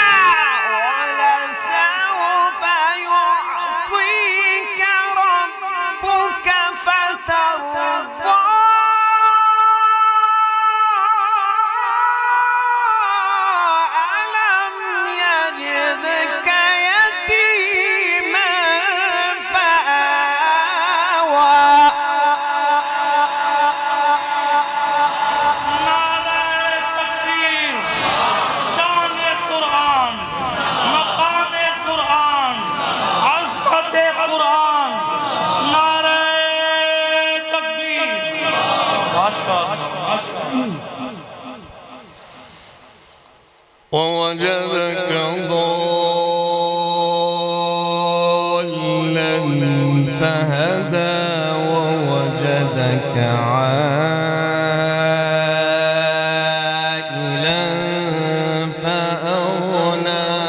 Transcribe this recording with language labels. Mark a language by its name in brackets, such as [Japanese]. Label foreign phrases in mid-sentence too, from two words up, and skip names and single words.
[Arabic] ولسوف يعطيك ربك فترضى ألم يجدك يتيما فآوى [Urdu] نعرہ تکبیر شان قرآن مقام قرآن عظمت قرآن نعرہ تکبیر [Arabic] ووجدك ضالا فهدى ووجدك عائلا فأغنى